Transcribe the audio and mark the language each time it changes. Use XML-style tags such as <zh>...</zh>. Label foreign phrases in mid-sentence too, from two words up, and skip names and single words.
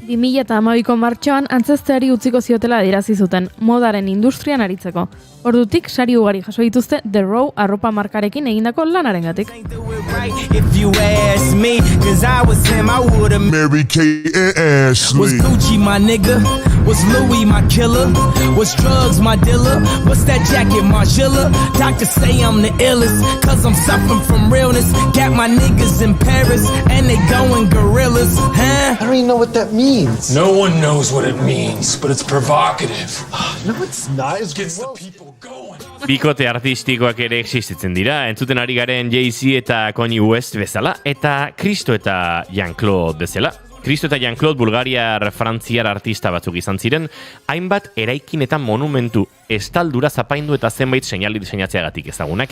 <eu>2012ko martxoan antzezteari utziko ziotela adierazi zuten, modaren industrian aritzeko. Ordutik sari ugari jaso dituzte The Row arropa markarekin egindako lanarengatik.</eu> <en>If you ask me, cause I was him, I would've Mary Kate and Ashley. Was Gucci my nigga? Was Louis my killer? Was drugs my dealer? What's that jacket, Margiela? Doctors say I'm the illest, cause I'm suffering from realness. Got my niggas in Paris, and they going gorillas, huh? I don't even know what that means. No one knows what it means, but it's provocative. No, it's not. It's Gets the gross. people going.</en> <eu>Bikote artistikoak ere existitzen dira, entzuten ari garen Jay-Z eta Kanye West bezala, eta Kristo eta Jean-Claude bezala. Kristo eta Jean-Claude bulgariar frantziar artista batzuk izan ziren, hainbat eraikin eta monumentu estaldura zapaindu eta zenbait seinali diseinatzeagatik ezagunak.</eu>